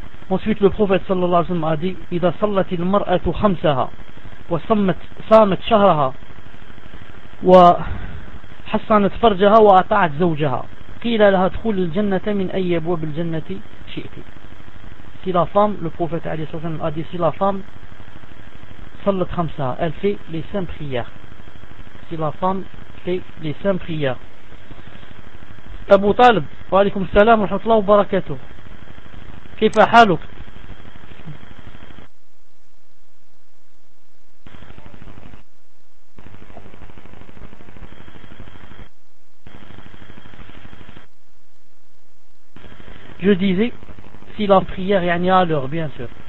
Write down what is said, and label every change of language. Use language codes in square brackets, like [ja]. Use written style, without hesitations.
[fr] Ensuite le prophète sallallahu alayhi wa sallam a dit, [ar] إذا صلت المرأة خمسها وصامت شهرها وحسنت فرجها وأطاعت زوجها قيل لها ادخل الجنة من أي أبواب الجنة شئت. [fr] Si la femme, le prophète [ar] عليه الصلاة والسلام [fr] a dit, si la femme [ar] صلت خمسة, [fr] elle fait les cinq prières. Si la femme fait les cinq prières. [ar] أبو طالب وعليكم السلام ورحمة الله وبركاته. كيف حالك؟ [fr] Je disais, si la prière yani, à l'heure, bien sûr.